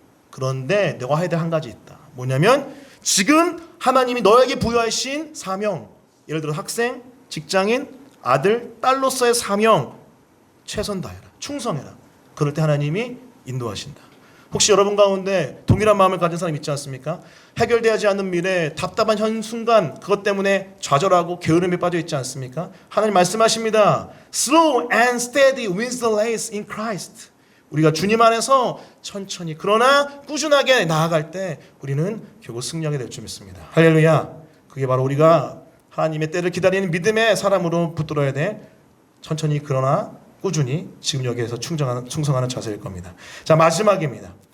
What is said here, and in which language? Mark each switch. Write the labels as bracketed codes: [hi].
[ko] 그런데 내가 해야 될 한 가지 있다. 뭐냐면 지금 하나님이 너에게 부여하신 사명, 예를 들어 학생, 직장인, 아들, 딸로서의 사명 최선 다해라. 충성해라. 그럴 때 하나님이 인도하신다. 혹시 여러분 가운데 동일한 마음을 가진 사람 있지 않습니까? 해결되지 않는 미래, 답답한 현 순간, 그것 때문에 좌절하고 게으름에 빠져 있지 않습니까? 하나님 말씀하십니다. [en] Slow and steady wins the race in Christ. [ko] 우리가 주님 안에서 천천히 그러나 꾸준하게 나아갈 때 우리는 결국 승리하게 될 줄 믿습니다. 할렐루야. 그게 바로 우리가 하나님의 때를 기다리는 믿음의 사람으로 붙들어야 돼. 천천히 그러나 꾸준히 지금 여기에서 충성하는 자세일 겁니다. 자, 마지막입니다.